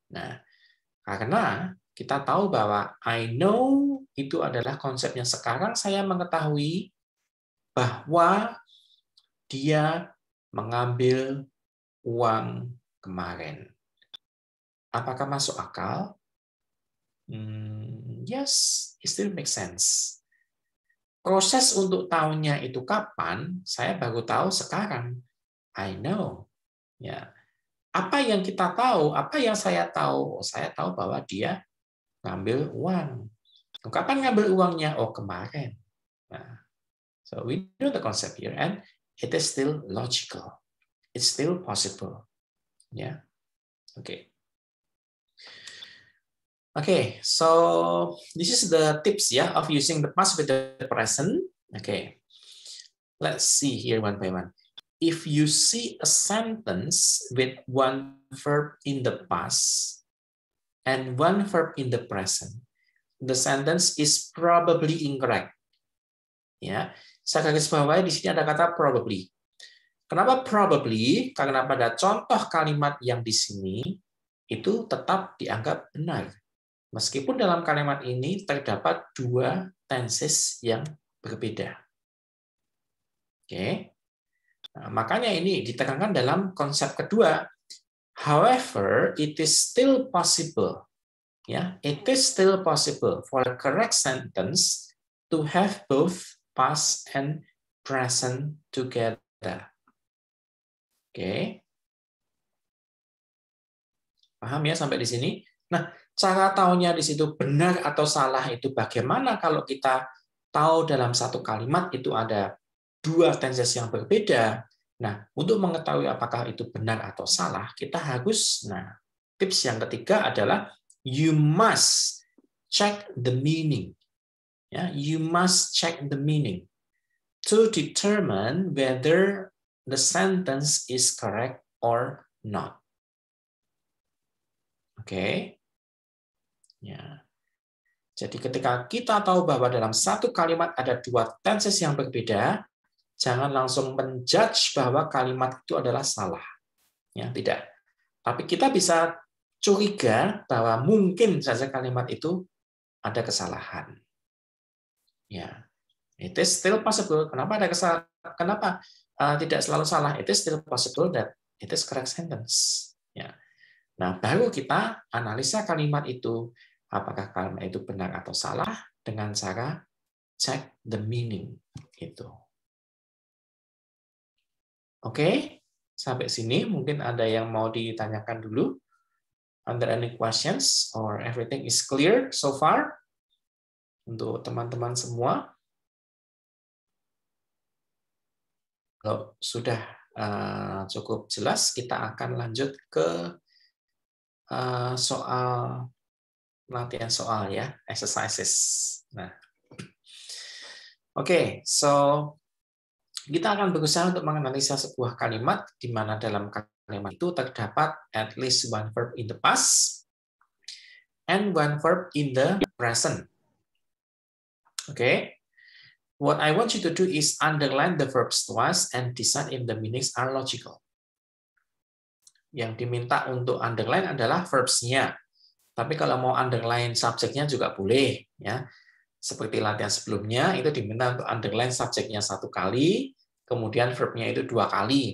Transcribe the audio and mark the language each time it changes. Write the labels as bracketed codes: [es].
[id] Nah, karena kita tahu bahwa [en] I know [id] itu adalah konsep yang sekarang saya mengetahui bahwa dia mengambil uang kemarin. Apakah masuk akal? [en] Yes, it still makes sense. [id] Proses untuk tahunya itu kapan? Saya baru tahu sekarang. [en] I know. [id] Ya. Apa yang kita tahu? Apa yang saya tahu? Saya tahu bahwa dia ngambil uang. Kapan ngambil uangnya? Oh, kemarin. [en] Nah, so we know the concept here, and it is still logical. It's still possible. Ya. Oke. Okay, so this is the tips of using the past with the present. Okay, let's see here one by one. If you see a sentence with one verb in the past and one verb in the present, the sentence is probably incorrect. [id] Ya, saya garis bawahi di sini ada kata probably. Kenapa probably? Karena pada contoh kalimat yang di sini itu tetap dianggap benar. Meskipun dalam kalimat ini terdapat dua tenses yang berbeda. Oke. Nah, makanya ini ditekankan dalam konsep kedua. [en] However, it is still possible. Ya, it is still possible for a correct sentence to have both past and present together. [id] Oke. Paham ya sampai di sini? Nah, cara tahunya di situ benar atau salah itu bagaimana kalau kita tahu dalam satu kalimat itu ada dua tenses yang berbeda. Nah, untuk mengetahui apakah itu benar atau salah, kita harus, tips yang ketiga adalah [en] you must check the meaning. Ya, you must check the meaning to determine whether the sentence is correct or not. [id] Oke. Ya. Jadi ketika kita tahu bahwa dalam satu kalimat ada dua tenses yang berbeda, jangan langsung menjudge bahwa kalimat itu adalah salah. Ya, tidak. Tapi kita bisa curiga bahwa mungkin saja kalimat itu ada kesalahan. Ya. [en] It is still possible. [id] Kenapa ada kesalahan? Kenapa tidak selalu salah? [en] It is still possible that it is correct sentence. [id] Ya. Nah, baru kita analisa kalimat itu, apakah kalimat itu benar atau salah, dengan cara [en] check the meaning. [id] Gitu. Oke, sampai sini mungkin ada yang mau ditanyakan dulu. [en] Are there any questions or everything is clear so far? [id] Untuk teman-teman semua. Kalau sudah cukup jelas, kita akan lanjut ke soal latihan soal ya, exercises. Nah, oke, so kita akan berusaha untuk menganalisa sebuah kalimat di mana dalam kalimat itu terdapat [en] at least one verb in the past and one verb in the present. Oke, what I want you to do is underline the verbs twice and decide if the meanings are logical. [id] Yang diminta untuk underline adalah verbs-nya. Tapi kalau mau underline subjeknya juga boleh, ya. Seperti latihan sebelumnya itu diminta untuk underline subjeknya 1 kali, kemudian verb-nya itu 2 kali.